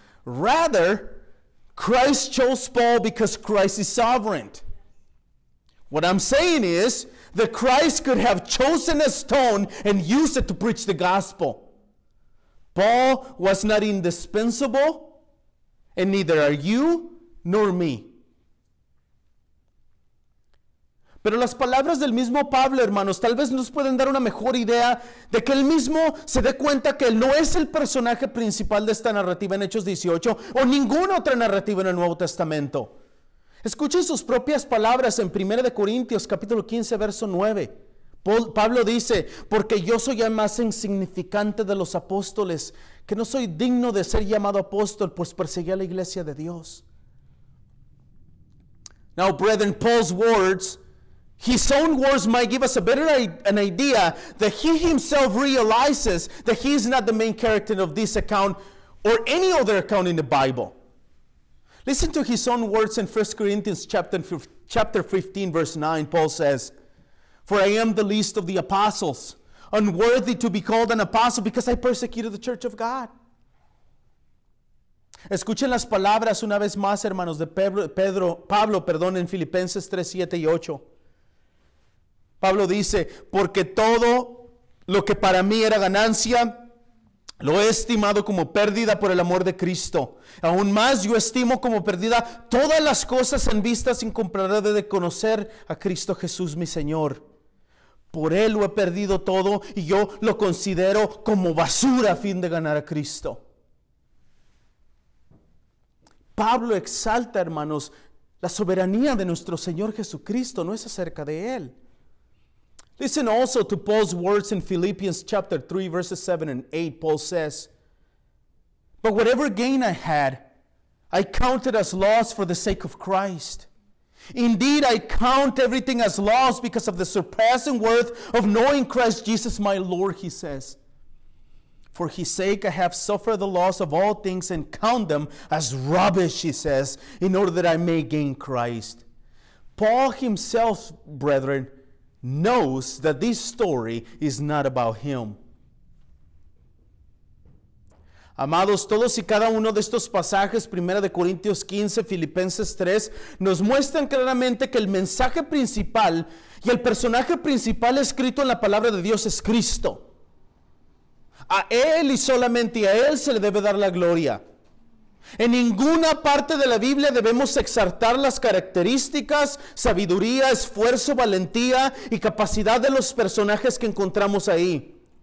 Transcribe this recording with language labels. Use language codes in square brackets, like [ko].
[en] Rather, Christ chose Paul because Christ is sovereign. What I'm saying is that Christ could have chosen a stone and used it to preach the gospel. Paul was not indispensable, and neither are you nor me. [es] Pero las palabras del mismo Pablo, hermanos, tal vez nos pueden dar una mejor idea de que él mismo se dé cuenta que él no es el personaje principal de esta narrativa en Hechos 18 o ninguna otra narrativa en el Nuevo Testamento. Escuchen sus propias palabras en 1 Corintios capítulo 15, verso 9. Pablo dice, porque yo soy el más insignificante de los apóstoles, que no soy digno de ser llamado apóstol, pues perseguí a la iglesia de Dios. [en] Now, brethren, Paul's words, his own words might give us an idea that he himself realizes that he is not the main character of this account or any other account in the Bible. Listen to his own words in 1 Corinthians chapter 15, verse 9. Paul says, for I am the least of the apostles, unworthy to be called an apostle because I persecuted the church of God. [es] Escuchen las palabras una vez más, hermanos, de Pablo, en Filipenses 3, 7 y 8. Pablo dice, porque todo lo que para mí era ganancia, lo he estimado como pérdida por el amor de Cristo. Aún más yo estimo como pérdida todas las cosas en vista sin comparar de conocer a Cristo Jesús mi Señor. Por Él lo he perdido todo y yo lo considero como basura a fin de ganar a Cristo. Pablo exalta, hermanos, la soberanía de nuestro Señor Jesucristo, no es acerca de Él. [en] Listen also to Paul's words in Philippians chapter 3, verses 7 and 8. Paul says, but whatever gain I had, I counted as loss for the sake of Christ. Indeed, I count everything as loss because of the surpassing worth of knowing Christ Jesus my Lord, he says. For his sake I have suffered the loss of all things and count them as rubbish, he says, in order that I may gain Christ. Paul himself, brethren, knows that this story is not about him. [es] Amados, todos y cada uno de estos pasajes, 1 Corintios 15, Filipenses 3, nos muestran claramente que el mensaje principal y el personaje principal escrito en la palabra de Dios es Cristo. A Él y solamente a Él se le debe dar la gloria. En ninguna parte de la Biblia debemos exaltar las características, sabiduría, esfuerzo, valentía y capacidad de los personajes que encontramos ahí.